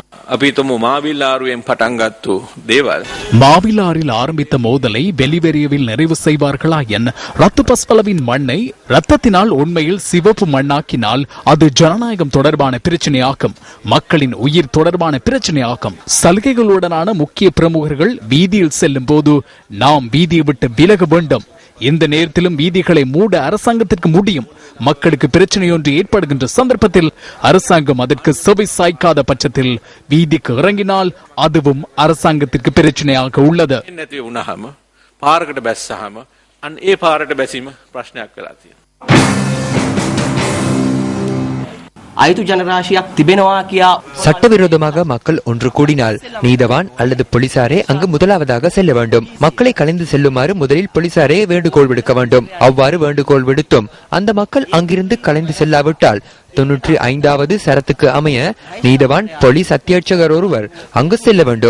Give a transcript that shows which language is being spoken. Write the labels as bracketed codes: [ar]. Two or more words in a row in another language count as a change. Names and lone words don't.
[si] අපිතුමු මාවිල්ලාරුවෙන් පටන්ගත්තු දේවල්. [ta] மாவிலாரில் ஆரம்பித்த மோதலை வெளிவெறியவில் நிறைவு செய்வார்களாயின் ரத்து பஸ்பலவின் மண்ணை ரத்தத்தினால் உண்மையில் சிவப்பு மண்ணாக்கினால் அது ஜனநாயகம் தொடர்பான பிரச்சனையாகும், மக்களின் உயிர் தொடர்பான பிரச்சனையாகும். சலுகைகளுடனான முக்கிய பிரமுகர்கள் வீதியில் செல்லும் போது நாம் வீதியை விட்டு விலக வேண்டும். இந்த நேரத்திலும் வீதிகளை மூட அரசாங்கத்திற்கு முடியும். மக்களுக்கு பிரச்சனை ஒன்று ஏற்படுகின்ற சந்தர்ப்பத்தில் அரசாங்கம் அதற்கு செவி சாய்க்காத பட்சத்தில் வீதிக்கு இறங்கினால் அதுவும் அரசாங்கத்திற்கு பிரச்சனையாக உள்ளது. [si] පාරකට බැස්සහම අන්න ඒ පාරට බැසීම ප්‍රශ්නයක් වෙලා තියෙනවා. අයුතු ජනරාශියක් තිබෙනවා කියා [ta] சட்டவிரோதமாக மக்கள் ஒன்று கூடினால் நீதவான் அல்லது போலீசாரே அங்கு முதலாவதாக செல்ல வேண்டும். மக்களை கலைந்து செல்லுமாறு முதலில் போலீசாரே வேண்டுகோள் விடுக்க வேண்டும். அவ்வாறு வேண்டுகோள் விடுத்தும் அந்த மக்கள் அங்கிருந்து கலைந்து செல்லாவிட்டால் 95வது சரத்துக்கு அமைய நீதவான் போலீஸ் அத்தியட்சகர் ஒருவர் அங்கு செல்ல வேண்டும்.